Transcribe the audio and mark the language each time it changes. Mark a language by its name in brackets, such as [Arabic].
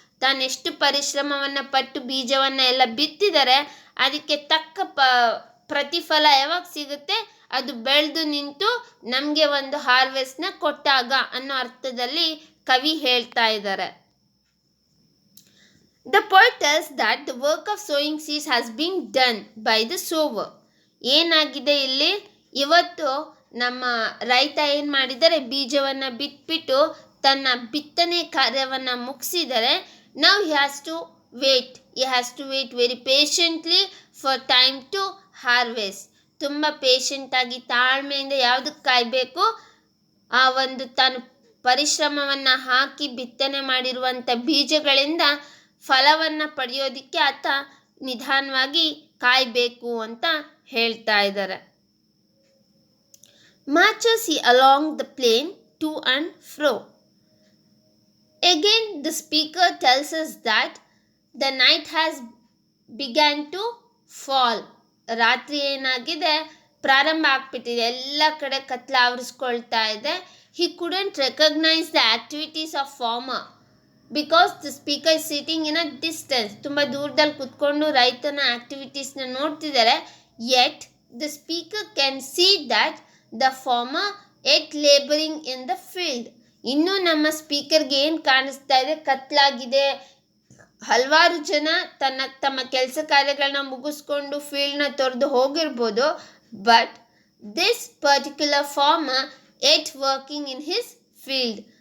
[Kannada] ತಾನೆಷ್ಟು ಪರಿಶ್ರಮವನ್ನು ಪಟ್ಟು ಬೀಜವನ್ನು ಎಲ್ಲ ಬಿತ್ತಿದರೆ ಅದಕ್ಕೆ ತಕ್ಕ ಪ್ರತಿಫಲ ಯಾವಾಗ ಸಿಗುತ್ತೆ, ಅದು ಬೆಳೆದು ನಿಂತು ನಮಗೆ ಒಂದು ಹಾರ್ವೆಸ್ಟ್ನ ಕೊಟ್ಟಾಗ ಅನ್ನೋ ಅರ್ಥದಲ್ಲಿ ಕವಿ ಹೇಳ್ತಾ ಇದ್ದಾರೆ. [English] The poet tells that the work of sowing seeds has been done by the sower. [Kannada] ಏನಾಗಿದೆ ಇಲ್ಲಿ, ಇವತ್ತು ನಮ್ಮ ರೈತ ಏನು ಮಾಡಿದ್ದಾರೆ, ಬೀಜವನ್ನು ಬಿಟ್ಬಿಟ್ಟು ತನ್ನ ಬಿತ್ತನೆ ಕಾರ್ಯವನ್ನು ಮುಗಿಸಿದರೆ. [English] Now he has to wait very patiently for time to harvest. [Kannada] ತುಂಬ ಪೇಷಂಟಾಗಿ ತಾಳ್ಮೆಯಿಂದ ಯಾವುದಕ್ಕೆ ಕಾಯಬೇಕು, ಆ ಒಂದು ತಾನು ಪರಿಶ್ರಮವನ್ನು ಹಾಕಿ ಬಿತ್ತನೆ ಮಾಡಿರುವಂಥ ಬೀಜಗಳಿಂದ ಫಲವನ್ನು ಪಡೆಯೋದಕ್ಕೆ ಆತ ನಿಧಾನವಾಗಿ ಕಾಯಬೇಕು ಅಂತ ಹೇಳ್ತಾ ಇದ್ದಾರೆ. [English] Marches he along the plain to and fro. Again the speaker tells us that the night has began to fall. [Kannada] ರಾತ್ರಿ ಏನಾಗಿದೆ, ಪ್ರಾರಂಭ ಆಗ್ಬಿಟ್ಟಿದೆ, ಎಲ್ಲ ಕಡೆ ಕತ್ಲ ಆವರಿಸ್ಕೊಳ್ತಾ ಇದೆ. [English] He couldn't recognize the activities of farmer because the speaker is sitting in a distance. [Kannada] ತುಂಬ ದೂರದಲ್ಲಿ ಕುತ್ಕೊಂಡು ರೈತನ ಆಕ್ಟಿವಿಟೀಸ್ನ ನೋಡ್ತಿದ್ದಾರೆ. [English] Yet the speaker can see that the farmer yet laboring in the field. [Kannada] ಇನ್ನೂ ನಮ್ಮ ಸ್ಪೀಕರ್ಗೆ ಏನು ಕಾಣಿಸ್ತಾ ಇದೆ, ಕತ್ಲಾಗಿದೆ, ಹಲವಾರು ಜನ ತಮ್ಮ ಕೆಲಸ ಕಾರ್ಯಗಳನ್ನ ಮುಗಿಸ್ಕೊಂಡು ಫೀಲ್ಡ್ನ ತೊರೆದು ಹೋಗಿರ್ಬೋದು. [English] But this particular farmer at working in his field.